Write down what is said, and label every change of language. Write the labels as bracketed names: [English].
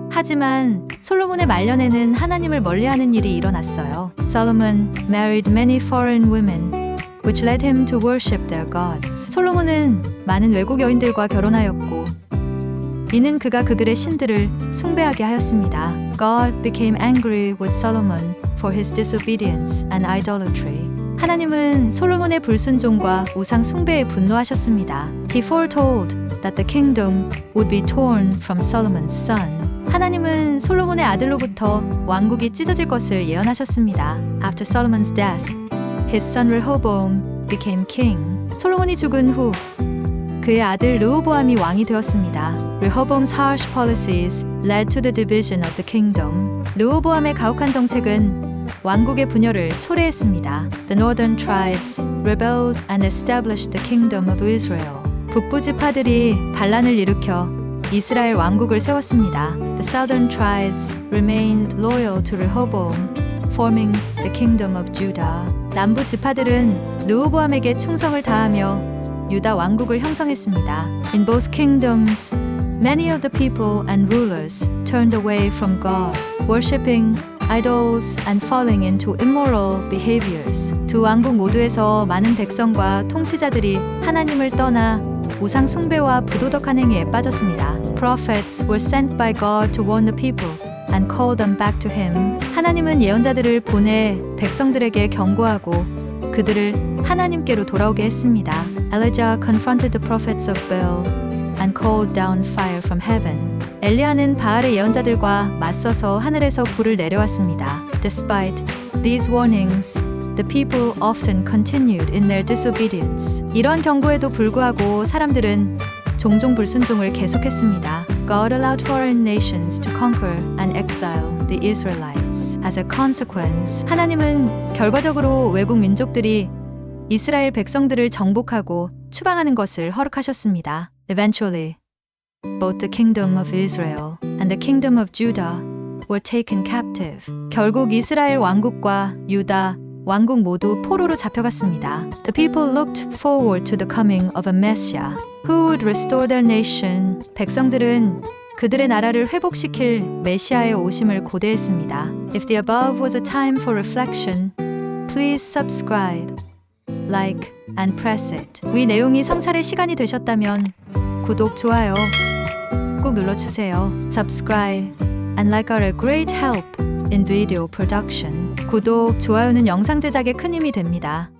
[Korean] 하지만 솔로몬의 말년에는 하나님을 멀리하는 일이 일어났어요. [English] Solomon married many foreign women, which led him to worship their gods. [Korean] 솔로몬은 많은 외국 여인들과 결혼하였고 이는 그가 그들의 신들을 숭배하게 하였습니다. [English] God became angry with Solomon for his disobedience and idolatry. [Korean] 하나님은 솔로몬의 불순종과 우상 숭배에 분노하셨습니다. [English] He foretold that the kingdom would be torn from Solomon's son. [Korean] 하나님은 솔로몬의 아들로부터 왕국이 찢어질 것을 예언하셨습니다. [English] After Solomon's death, his son Rehoboam became king. [Korean] 솔로몬이 죽은 후 그의 아들 르호보암이 왕이 되었습니다. [English] Rehoboam's harsh policies led to the division of the kingdom. [Korean] 르호보암의 가혹한 정책은 왕국의 분열을 초래했습니다. [English] The northern tribes rebelled and established the kingdom of Israel. [Korean] 북부 지파들이 반란을 일으켜 이스라엘 왕국을 세웠습니다. [English] The southern tribes remained loyal to Rehoboam, forming the kingdom of Judah. [Korean] 남부 지파들은 르호보암에게 충성을 다하며 유다 왕국을 형성했습니다. [English] In both kingdoms, many of the people and rulers turned away from God, worshipping idols and falling into immoral behaviors. [Korean] 두 왕국 모두에서 많은 백성과 통치자들이 하나님을 떠나 우상 숭배와 부도덕한 행위에 빠졌습니다. [English] Prophets were sent by God to warn the people and call them back to Him. [Korean] 하나님은 예언자들을 보내 백성들에게 경고하고 그들을 하나님께로 돌아오게 했습니다. [English] Elijah confronted the prophets of Baal and called down fire from heaven. [Korean] 엘리야는 바알의 예언자들과 맞서서 하늘에서 불을 내려왔습니다. [English] Despite these warnings, the people often continued in their disobedience. [Korean] 이러한 경고에도 불구하고 사람들은 종종 불순종을 계속했습니다. [English] God allowed foreign nations to conquer and exile the Israelites. As a consequence, [Korean] 하나님은 결과적으로 외국 민족들이 이스라엘 백성들을 정복하고 추방하는 것을 허락하셨습니다. [English] Eventually, both the kingdom of Israel and the kingdom of Judah were taken captive. [Korean] 결국 이스라엘 왕국과 유다 왕국 모두 포로로 잡혀갔습니다. [English] The people looked forward to the coming of a Messiah who would restore their nation. [Korean] 백성들은 그들의 나라를 회복시킬 메시아의 오심을 고대했습니다. [English] If the above was a time for reflection, please subscribe, like, and press it. [Korean] 위 내용이 성찰의 시간이 되셨다면 구독, 좋아요 꼭 눌러주세요. [English] Subscribe and like are a great help in video production. [Korean] 구독, 좋아요는 영상 제작에 큰 힘이 됩니다.